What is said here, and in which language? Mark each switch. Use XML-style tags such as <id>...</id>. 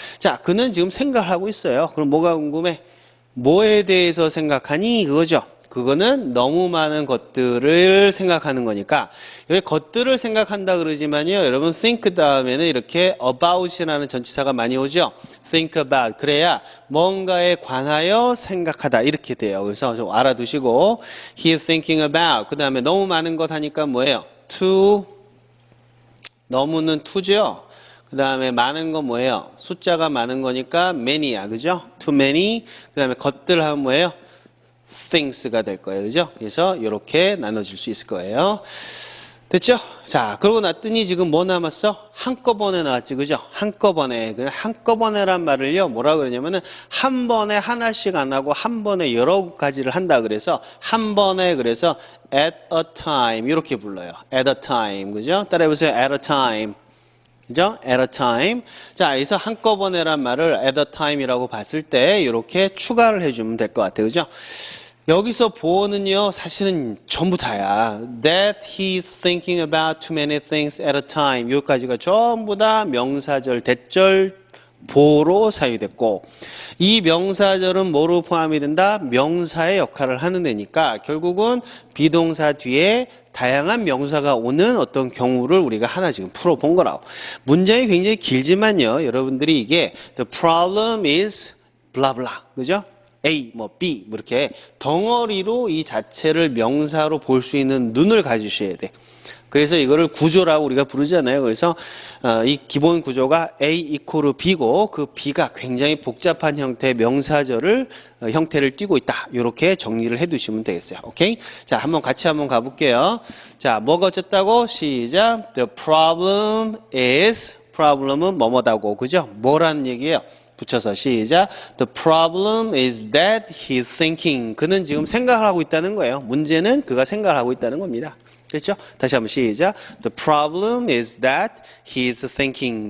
<ko>자, 그는 지금 생각하고 있어요. 그럼 뭐가 궁금해? 뭐에 대해서 생각하니? 그거죠. 그거는 너무 많은 것들을 생각하는 거니까 여기 것들을 생각한다 그러지만요. 여러분 think 다음에는 이렇게 about이라는 전치사가 많이 오죠.</ko> <en>think about.</en> <ko>그래야 뭔가에 관하여 생각하다 이렇게 돼요. 그래서 좀 알아두시고</ko> <en>he is thinking about.</en> <ko>그 다음에 너무 많은 것 하니까 뭐예요? to. 너무는 to죠. 그 다음에 많은 건 뭐예요? 숫자가 많은 거니까 many야. 그죠?</ko> <en>too many.</en> <ko>그 다음에 것들 하면 뭐예요? things가 될 거예요. 그죠? 그래서 이렇게 나눠질 수 있을 거예요. 됐죠? 자, 그러고 났더니 지금 뭐 남았어? 한꺼번에 나왔지. 그죠? 한꺼번에. 한꺼번에란 말을요, 뭐라고 그러냐면은 한 번에 하나씩 안 하고 한 번에 여러 가지를 한다 그래서 한 번에 그래서</ko> <en>at a time</en> <ko>이렇게 불러요.</ko> <en>at a time. 그죠?</en> <ko>따라해보세요.</ko> <en>at a time. 그죠? at a time.</en> <ko>자, 여기서 한꺼번에란 말을</ko> <en>at a time</en> <ko>이라고 봤을 때 이렇게 추가를 해주면 될 것 같아요. 그죠? 여기서 보어는요, 사실은 전부 다야.</ko> <en>That he's thinking about too many things at a time.</en> <ko>여기까지가 전부 다 명사절, 대절, 보로 사용이 됐고, 이 명사절은 뭐로 포함이 된다? 명사의 역할을 하는 데니까 결국은 비동사 뒤에 다양한 명사가 오는 어떤 경우를 우리가 하나 지금 풀어본 거라고. 문장이 굉장히 길지만요, 여러분들이 이게</ko> <en>the problem is blah blah,</en> <ko>그죠? A, B, 이렇게 덩어리로 이 자체를 명사로 볼 수 있는 눈을 가지셔야 돼. 그래서 이거를 구조라고 우리가 부르잖아요. 그래서 이 기본 구조가 A 이퀄 B고 그 B가 굉장히 복잡한 형태의 명사절을 형태를 띠고 있다. 이렇게 정리를 해두시면 되겠어요. 오케이? 자, 같이 한번 가볼게요. 자, 뭐가 어쨌다고? 시작.</ko> <en>The problem is, problem은</en> <ko>뭐뭐다고, 그죠? 뭐라는 얘기예요? 붙여서 시작.</ko> <en>The problem is that he's thinking.</en> <ko>그는 지금 생각을 하고 있다는 거예요. 문제는 그가 생각을 하고 있다는 겁니다. 그렇죠? 다시 한번 시작.</ko> <en>The problem is that he's thinking.</en>